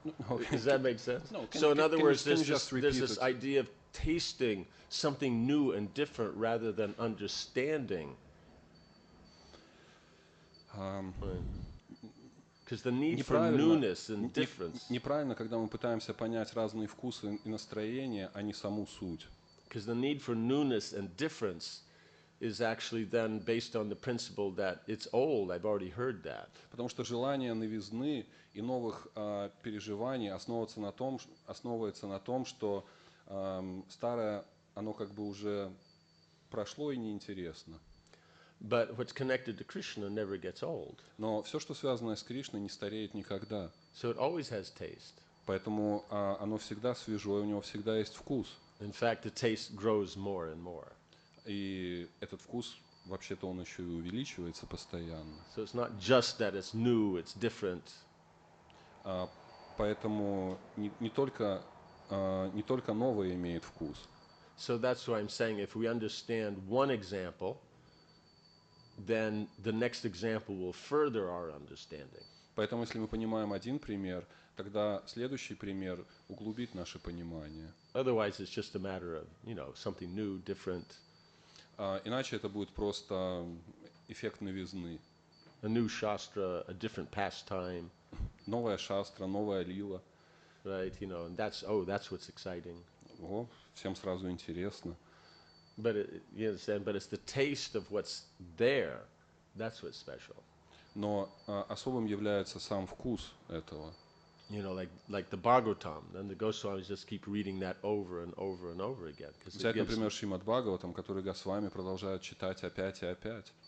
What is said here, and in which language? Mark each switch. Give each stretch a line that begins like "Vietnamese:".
English: Okay. Does that make sense? No. So in other words, there's just this idea of tasting something new and different rather than understanding. Because the need for newness and difference.
Russian: Неправильно, когда мы пытаемся понять разные вкусы и настроения, а не саму суть.
English: Because the need for newness and difference is actually then based on the principle that it's old, I've already heard that.
Russian: Потому что желание новизны и новых переживаний основывается на том, что старое, оно как бы уже прошло и неинтересно.
English: But what's connected to Krishna never gets old.
Russian: Но все, что связано с Кришной, не стареет никогда.
English: So it always has taste.
Russian: Поэтому оно всегда свежо, у него всегда есть вкус.
English: In fact, the taste grows more and more.
Russian: И этот вкус, вообще-то, он еще и увеличивается постоянно.
English: So it's not just that it's new, it's different.
Russian: Поэтому не только новое имеет вкус.
English: So that's why I'm saying if we understand one example, then the next example will further our understanding.
Russian: Поэтому, если мы понимаем один пример, тогда следующий пример углубит наше понимание.
English: Otherwise, it's just a matter of, something new, different.
Russian: Иначе это будет просто эффект новизны.
English: A new shastra, a different pastime.
Russian: Новая шастра, новая лила.
English: Right, and that's what's exciting.
Russian: О, всем сразу интересно.
English: But you understand, but it's the taste of what's there, that's what's special.
Russian: Но особым является сам вкус этого.
English: Like the Bhagavatam, then the Goswamis just keep reading that over and over and over again.
Russian: Взять, например, Шримад Бхагаватам, который Госвами продолжают читать опять и опять.